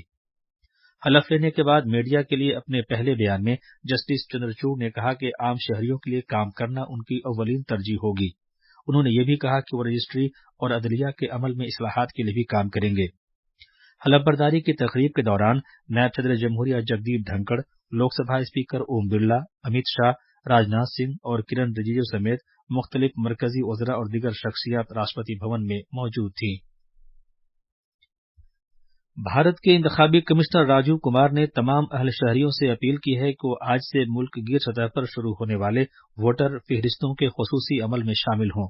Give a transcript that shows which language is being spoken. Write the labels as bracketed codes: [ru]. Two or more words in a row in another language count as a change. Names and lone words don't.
[ur] حلف لینے کے بعد میڈیا کے لیے اپنے پہلے بیان میں جسٹس چندرچوڑ نے کہا کہ عام شہریوں کے لیے کام کرنا ان کی اولین ترجیح ہوگی۔ انہوں نے یہ بھی کہا کہ وہ رجسٹری اور عدلیہ کے عمل میں اصلاحات کے لیے بھی کام کریں گے۔ حلف برداری کی تقریب کے دوران نائب صدر جمہوریہ جگدیپ دھنکڑ، لوک سبھا اسپیکر اوم برلا، امیت شاہ، راجناتھ سنگھ اور کرن رجیجو سمیت مختلف مرکزی وزراء اور دیگر شخصیات راشٹرپتی بھون میں موجود تھیں۔ بھارت کے انتخابی کمشنر راجیو کمار نے تمام اہل شہریوں سے اپیل کی ہے کہ وہ آج سے ملک گیر سطح پر شروع ہونے والے ووٹر فہرستوں کے خصوصی عمل میں شامل ہوں۔